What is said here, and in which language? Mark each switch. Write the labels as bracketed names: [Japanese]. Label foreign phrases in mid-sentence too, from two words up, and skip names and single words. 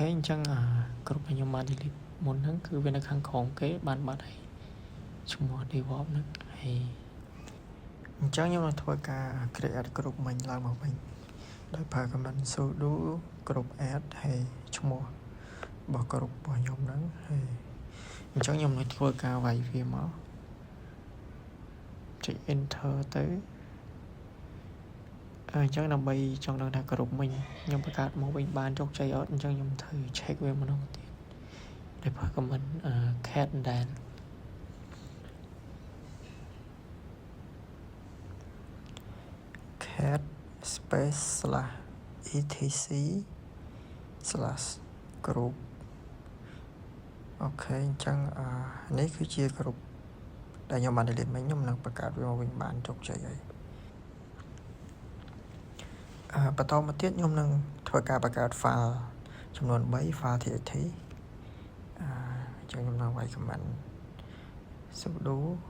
[Khmer] អញ្ចឹងgroup ដែលខ្ញុំបាន delete មុនហ្នឹងគឺវានៅខាងក្រោមគេបានបាត់ហើយឈ្មោះ DevOps ហ្នឹងហើយអញ្ចឹងខ្ញុំនឹងធ្វើការ [English] create group [Khmer] មិញឡើងមកវិញដោយប្រើ [English] command sudo group add [Khmer] ហើយឈ្មោះរបស់ group របស់ខ្ញុំហ្នឹងហើយអញ្ចឹងខ្ញុំនឹងធ្វើការវាយវាមកចុច enter ទៅ អញ្ចឹងដើម្បីចង់ដឹងថា group មិញខ្ញុំបង្កើតមកវិញបានជោគជ័យអត់អញ្ចឹងខ្ញុំត្រូវ check វាម្ដងទៀតដោយប្រើ [English] command cat dan cat space [Khmer] /etc/group អូខេអញ្ចឹងនេះគឺជា group ដែលខ្ញុំបាន delete មិញខ្ញុំនឹងបង្កើតវាមកវិញបានជោគជ័យហើយ បន្តមកទៀតខ្ញុំនឹងធ្វើការបង្កើត file ចំនួន3 [English] file txt [Khmer] អញ្ចឹងខ្ញុំនឹងវាយ [English] command sudo